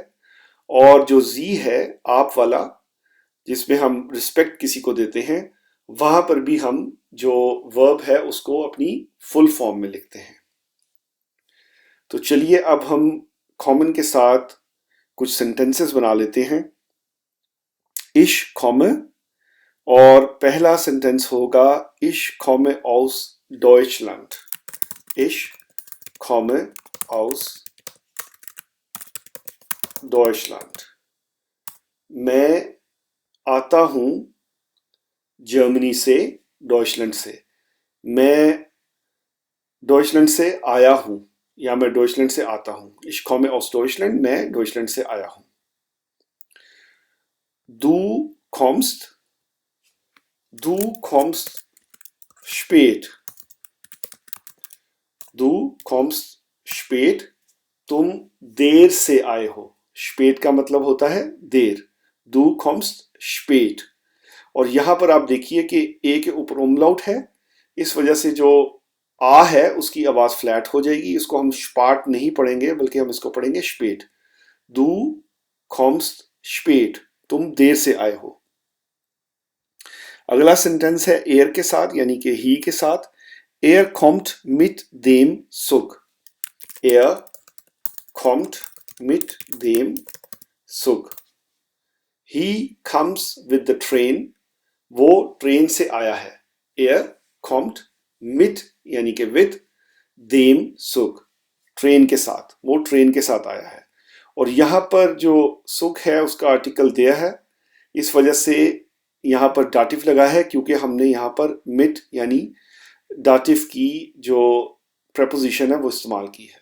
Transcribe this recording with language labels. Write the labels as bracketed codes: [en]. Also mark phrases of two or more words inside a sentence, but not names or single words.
[hi] और जो जी है आप वाला, जिसमें हम रिस्पेक्ट किसी को देते हैं, वहां पर भी हम जो वर्ब है उसको अपनी फुल फॉर्म में लिखते हैं। तो चलिए अब हम कॉमन के साथ कुछ सेंटेंसेस बना लेते हैं। [de] ich komme, [hi] और पहला सेंटेंस होगा [de] ich komme aus Deutschland, ich komme aus Deutschland, [hi] मैं आता हूं जर्मनी से, डॉइचलैंड से। मैं डॉइचलैंड से आया हूं, या मैं डॉइचलैंड से आता हूं। [de] इश komme aus Deutschland, [hi] मैं डॉइचलैंड से आया हूं। [de] Du kommst, du kommst spät, du kommst spät, [hi] तुम देर से आए हो। स्पेट का मतलब होता है देर। [de] Du kommst spät, [hi] और यहां पर आप देखिए कि ए के ऊपर उमलाउट है, इस वजह से जो आ है उसकी आवाज फ्लैट हो जाएगी। इसको हम स्पाट नहीं पढ़ेंगे बल्कि हम इसको पढ़ेंगे स्पेट। [de] Du kommst spät, [hi] तुम देर से आए हो। अगला सेंटेंस है एयर के साथ, यानी कि ही के साथ। [de] एयर kommt mit dem Zug, एयर kommt mit dem Zug, [en] he comes with the train, [hi] वो ट्रेन से आया है। [de] एयर kommt mit [hi] यानी कि [de] with dem Zug, [hi] ट्रेन के साथ, वो ट्रेन के साथ आया है। और यहां पर जो सुख है उसका आर्टिकल दिया है, इस वजह से यहां पर डाटिव लगा है, क्योंकि हमने यहां पर मिट यानी डाटिव की जो प्रपोजिशन है वो इस्तेमाल की है।